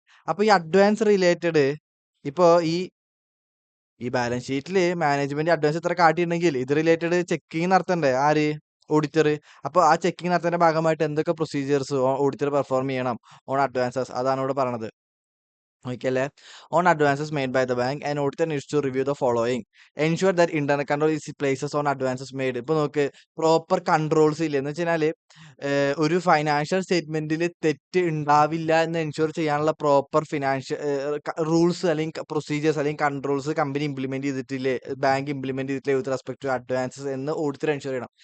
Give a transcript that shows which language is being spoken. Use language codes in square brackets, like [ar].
[ml] അപ്പൊ ഈ advance related, ഇപ്പോ ഈ ബാലൻസ് ഷീറ്റിൽ മാനേജ്മെന്റ് അഡ്വാൻസ് ഇത്ര കാട്ടിയിട്ടുണ്ടെങ്കിൽ ഇത് റിലേറ്റഡ് ചെക്കിങ് നടത്തണ്ടേ ആര്? ഓഡിറ്റർ. അപ്പൊ ആ ചെക്കിങ് നടത്തുന്ന ഭാഗമായിട്ട് എന്തൊക്കെ പ്രൊസീജിയേഴ്സ് ഓഡിറ്റർ പെർഫോം ചെയ്യണം ഓൺ അഡ്വാൻസസ്, അതാണ് ഇവിടെ പറയണത്. Okay, അല്ലേ? [en] On advances made by the bank, an auditor needs to review the following. Ensure that internal control is places on advances made. [ml] ഇപ്പൊ നോക്ക്, പ്രോപ്പർ കൺട്രോൾസ് ഇല്ല എന്ന് വെച്ചാല് ഒരു ഫൈനാൻഷ്യൽ സ്റ്റേറ്റ്മെന്റിൽ തെറ്റ് ഉണ്ടാവില്ല എന്ന് എൻഷുർ ചെയ്യാനുള്ള പ്രോപ്പർ ഫിനാൻഷ്യൽ റൂൾസ് അല്ലെങ്കിൽ പ്രൊസീജിയേഴ്സ് അല്ലെങ്കിൽ കൺട്രോൾസ് കമ്പനി ഇംപ്ലിമെന്റ് ചെയ്തിട്ടില്ലേ, ബാങ്ക് ഇംപ്ലിമെന്റ് ചെയ്തിട്ടില്ലേ [en] with respect to advances [ml] എന്ന് ഓഡിറ്റർ എൻഷുർ ചെയ്യണം.